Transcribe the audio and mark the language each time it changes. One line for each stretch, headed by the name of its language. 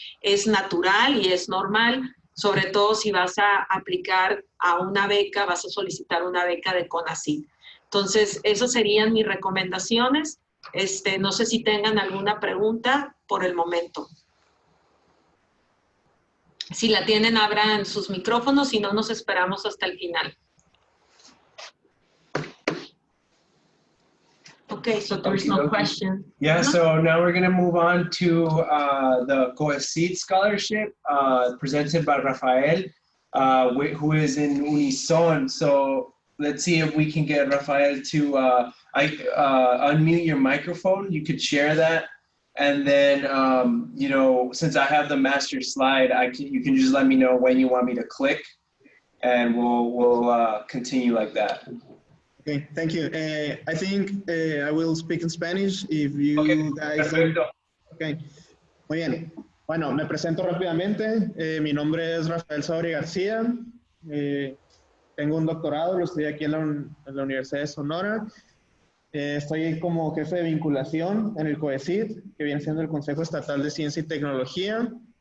Spanish: Es natural y es normal, sobre todo si vas a aplicar a una beca, vas a solicitar una beca de CONACYT. Entonces, esas serían mis recomendaciones. No sé si tengan alguna pregunta por el momento. Si la tienen, abran sus micrófonos, si no, nos esperamos hasta el final.
English: Okay, so there's no question. Yeah, so now we're going to move on to the COECYT Scholarship presented by Rafael, who is in Unison. So let's see if we can get Rafael to unmute your microphone. You could share that. And then, you know, since I have the master slide, you can just let me know when you want me to click, and we'll continue like that. Okay, thank you. I think I will speak in Spanish if you guys...
Spanish: Perfecto. Okay, muy bien. Bueno, me presento rápidamente. Mi nombre es Rafael Sabri García. Tengo un doctorado, lo estudié aquí en la Universidad de Sonora. Estoy como jefe de vinculación en el COECYT, que viene siendo el Consejo Estatal de Ciencia y Tecnología.